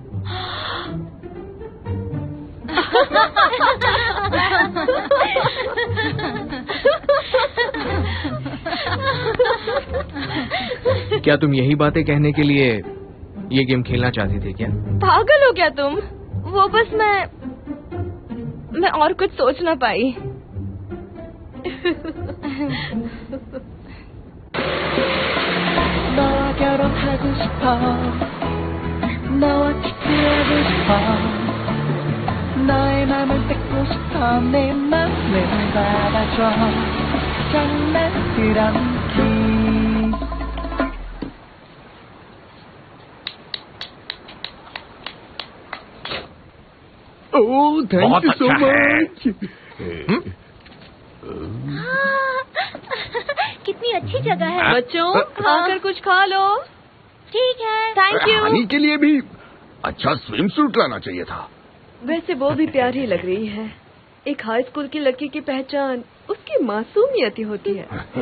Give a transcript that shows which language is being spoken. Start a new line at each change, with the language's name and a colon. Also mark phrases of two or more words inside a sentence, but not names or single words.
Hindi: क्या तुम यही बातें कहने के लिए ये गेम खेलना चाहती थी क्या? पागल हो क्या तुम? वो बस मैं और कुछ सोच ना पाई।
Korean: 너와 결혼하고 싶어 너와 키스하고 싶어 너의 맘을 뺏고 싶어 내 맘을 받아줘 장난스런 kiss
English: Oh thank you so much.
Hindi: कितनी अच्छी जगह है। बच्चों, आकर कुछ खा लो। ठीक है,
English: Thank you.
Hindi: हानि के लिए भी अच्छा
English: swim suit
Hindi: लाना चाहिए था। वैसे वो भी प्यारी लग रही है। एक
English: high school
Hindi: की लड़की की पहचान उसकी मासूमियत ही होती है।